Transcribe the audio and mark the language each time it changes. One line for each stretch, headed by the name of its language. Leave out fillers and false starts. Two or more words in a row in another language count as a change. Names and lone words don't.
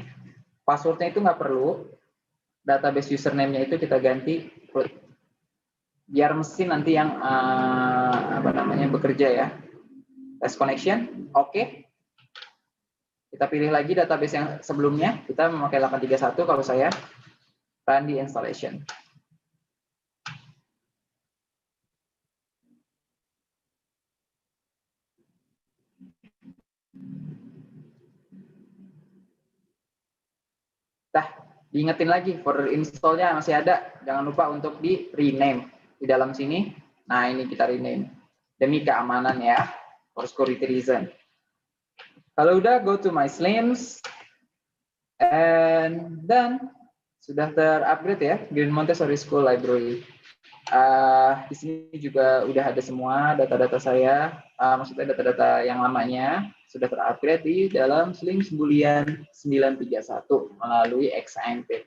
Indonesian: Password-nya itu nggak perlu.
English: Database username-nya
Indonesian: itu kita ganti root. Biar mesin nanti yang bekerja ya.
English: Test connection, oke.
Indonesian: Kita pilih lagi database yang sebelumnya. Kita memakai 831 kalau saya.
English: Run the installation.
Indonesian: Diingetin lagi, folder install-nya masih ada. Jangan lupa untuk di rename di dalam sini. Nah, ini kita rename demi keamanan ya,
English: for security reason.
Indonesian: Kalau udah,
English: go to my slims, and then
Indonesian: sudah terupgrade ya,
English: Green Montessori School Library.
Indonesian: Di sini juga udah ada semua data-data saya, maksudnya data-data yang lamanya sudah terupgrade di dalam Slims Boolean 931 melalui XAMPP.